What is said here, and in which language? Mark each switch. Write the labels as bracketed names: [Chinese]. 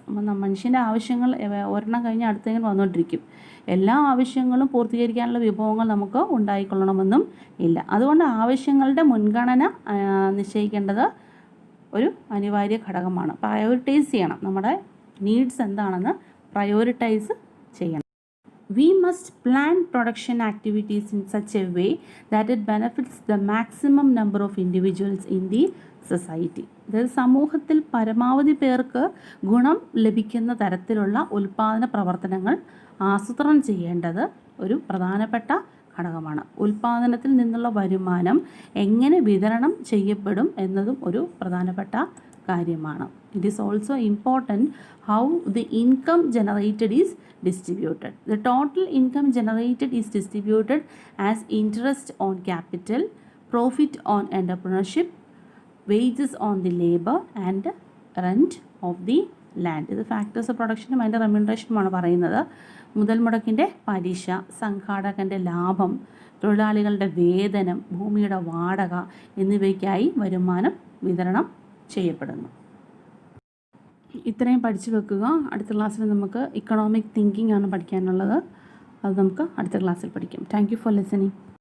[Malayalam] അപ്പം മനുഷ്യൻ്റെ ആവശ്യങ്ങൾ ഒരെണ്ണം കഴിഞ്ഞ് അടുത്തെങ്കിലും വന്നുകൊണ്ടിരിക്കും. എല്ലാ ആവശ്യങ്ങളും പൂർത്തീകരിക്കാനുള്ള വിഭവങ്ങൾ നമുക്ക് ഉണ്ടായിക്കൊള്ളണമെന്നും ഇല്ല. അതുകൊണ്ട് ആവശ്യങ്ങളുടെ മുൻഗണന നിശ്ചയിക്കേണ്ടത് ഒരു അനിവാര്യ ഘടകമാണ്. പ്രയോറിറ്റൈസ് ചെയ്യണം. നമ്മുടെ നീഡ്സ് എന്താണെന്ന് പ്രയോറിറ്റൈസ് ചെയ്യണം. [English] We must plan production activities in such a way that it benefits the maximum number of individuals in the society. [Malayalam] അതായത് സമൂഹത്തിൽ പരമാവധി പേർക്ക് ഗുണം ലഭിക്കുന്ന തരത്തിലുള്ള ഉൽപ്പാദന പ്രവർത്തനങ്ങൾ ആസൂത്രണം ചെയ്യേണ്ടത് ഒരു പ്രധാനപ്പെട്ട ഘടകമാണ്. ഉൽപ്പാദനത്തിൽ നിന്നുള്ള വരുമാനം എങ്ങനെ വിതരണം ചെയ്യപ്പെടും എന്നതും ഒരു പ്രധാനപ്പെട്ട കാര്യമാണ്. [English] It is also important how the income generated is distributed. The total income generated is distributed as interest on capital, profit on entrepreneurship, wages on the labor and rent of the land. [Malayalam] ഇത് factors of പ്രൊഡക്ഷനും അതിൻ്റെ റെമ്യൂണറേഷനുമാണ് പറയുന്നത്. മുതൽ മുടക്കിൻ്റെ പലിശ, സംഘാടകൻ്റെ ലാഭം, തൊഴിലാളികളുടെ വേതനം, ഭൂമിയുടെ വാടക എന്നിവയ്ക്കായി വരുമാനം വിതരണം ചെയ്യപ്പെടുന്നു. ഇത്രയും പഠിച്ചു വെക്കുക. അടുത്ത ക്ലാസ്സിൽ നമുക്ക് ഇക്കണോമിക് തിങ്കിങ് ആണ് പഠിക്കാനുള്ളത്. അത് നമുക്ക് അടുത്ത ക്ലാസ്സിൽ പഠിക്കാം. [English] Thank you for listening.